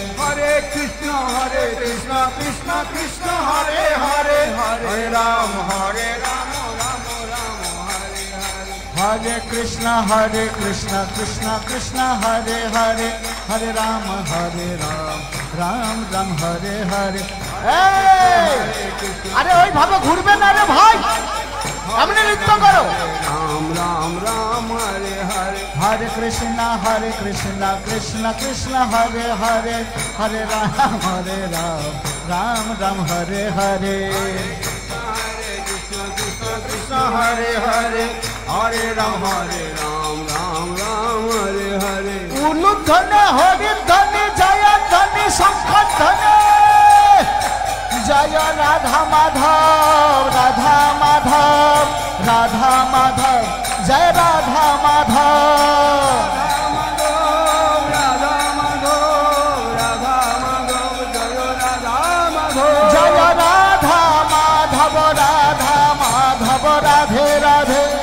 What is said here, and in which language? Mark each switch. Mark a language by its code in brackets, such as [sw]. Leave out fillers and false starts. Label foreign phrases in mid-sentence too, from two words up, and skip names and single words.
[sa] Hare Krishna Krishna Krishna Hare Hare Hare Ram Ram Hare Hare Hare Krishna Krishna Krishna Hare Hare Hare Ram Ram Hare Hare [bn] আরে ওই ভাবে ঘুরবে না রে ভাই আপনি নৃত্য করো [sa] Ram Hare Hare Hare Krishna Krishna Hare Hare Hare Ram Ram Hare Hare Hare Krishna Hare Hare Hare Ram Ram Hare Hare [bn] উলুধ্বনি হরিধ্বনি জয়ধ্বনি শঙ্খধ্বনি জয় রাধা মাধব রাধা মাধব রাধা মাধব জয় রাধা মাধব জয় রাধা মাধব রাধা মাধব রাধে রাধে